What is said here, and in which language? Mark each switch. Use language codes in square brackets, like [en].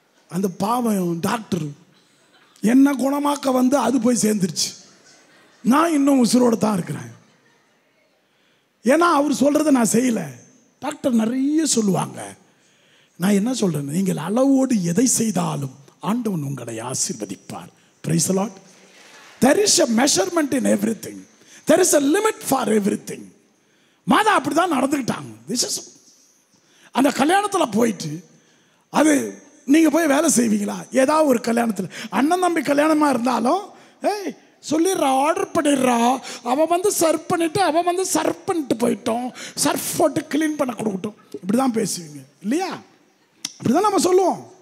[ta] அந்த பாவம் டாக்டர் என்ன குணமாக்க வந்து அது போய் சேர்ந்துருச்சு. நான் இன்னும் உசுரோடு தான் இருக்கிறேன். ஏன்னா அவர் சொல்கிறத நான் செய்யலை. டாக்டர் நிறைய சொல்லுவாங்க. நான் என்ன சொல்கிறேன், நீங்கள் அளவோடு எதை செய்தாலும் ஆண்டவன் உங்களை ஆசீர்வதிப்பார். [en] Praise the Lord. There is a measurement in everything. There is a limit for everything. [ta] மாதா அப்படி தான் நடந்துக்கிட்டாங்க. விசேஷம். அந்த கல்யாணத்தில் போயிட்டு அது நீங்கள் போய் வேலை செய்வீங்களா? ஏதாவது ஒரு கல்யாணத்தில் அண்ணன் தம்பி கல்யாணமாக இருந்தாலும் சொல்லிடுறா, ஆர்டர் பண்ணிடுறா, அவன் சர்வ் பண்ணிவிட்டு அவன் சர்வ் பண்ணிட்டு போயிட்டோம், சர்ஃப் போட்டு க்ளீன் பண்ண கொடுக்கட்டும், இப்படி தான் பேசுவீங்க இல்லையா? அப்படி தான் நம்ம சொல்லுவோம்.